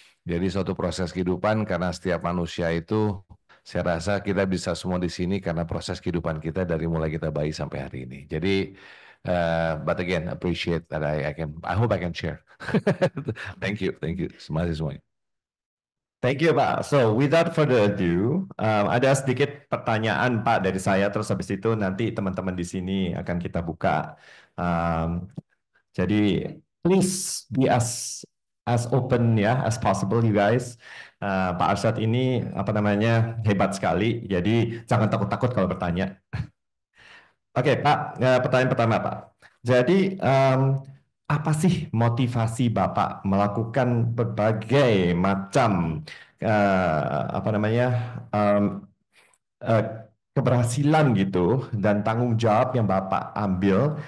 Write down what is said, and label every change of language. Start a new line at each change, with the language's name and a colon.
Indonesian: Jadi suatu proses kehidupan karena setiap manusia itu saya rasa kita bisa semua di sini karena proses kehidupan kita dari mulai kita bayi sampai hari ini.
English: Jadi but again, appreciate that I hope I can share. Thank you. Semuanya. Thank you Pak. So without further ado,
Indonesian: ada sedikit pertanyaan Pak dari saya. Terus habis itu nanti teman-teman di sini akan kita buka.
English: Jadi please be as open ya as possible you guys.
Indonesian: Pak Arsyad ini apa namanya hebat sekali. Jadi jangan takut-takut kalau bertanya. Oke, Pak, pertanyaan pertama, Pak. Jadi, apa sih motivasi Bapak melakukan berbagai macam apa namanya eh, keberhasilan gitu dan tanggung jawab yang Bapak ambil?